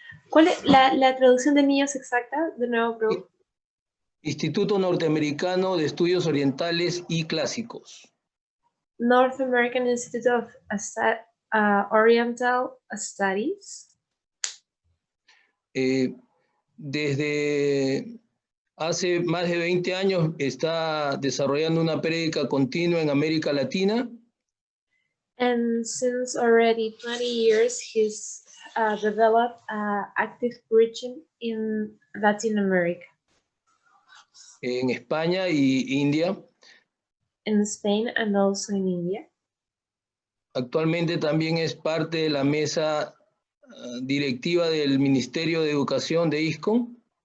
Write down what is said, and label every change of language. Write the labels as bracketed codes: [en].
[es] ¿Cuál es la traducción de NIOS exacta? De nuevo, Prabhu. Instituto Norteamericano de Estudios Orientales y Clásicos. [en] North American Institute of Oriental Studies. [es] Desde hace más de 20 años está desarrollando una prédica continua en América Latina. [en] And since already 20 years, he's developed active preaching in Latin America. [es] En España y India. [en] In Spain and also in India. [es] Actualmente también es parte de la mesa directiva del Ministerio de Educación de ISKCON.